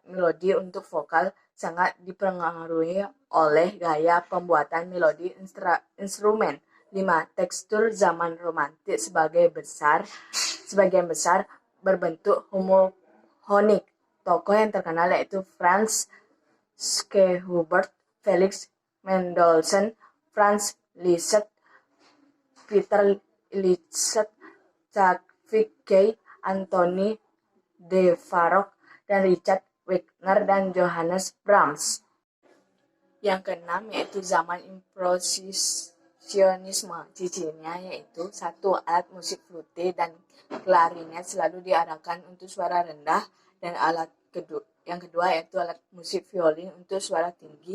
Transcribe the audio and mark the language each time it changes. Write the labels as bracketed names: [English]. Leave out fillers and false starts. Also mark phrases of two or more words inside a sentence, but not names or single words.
[Indonesian] Melodi untuk vokal sangat dipengaruhi oleh gaya pembuatan melodi instrumen 5. Tekstur zaman romantik sebagian besar berbentuk homofonik. Tokoh yang terkenal yaitu Franz Schubert, Felix Mendelssohn, Franz Liszt, Peter Liszt, Cedric Gay, Anthony Dvorak, dan Richard Wagner dan Johannes Brahms. Yang keenam yaitu zaman impresionisme. Cirinya yaitu 1. Alat musik flute dan klarinet selalu diarahkan untuk suara rendah, dan yang kedua yaitu alat musik violin untuk suara tinggi.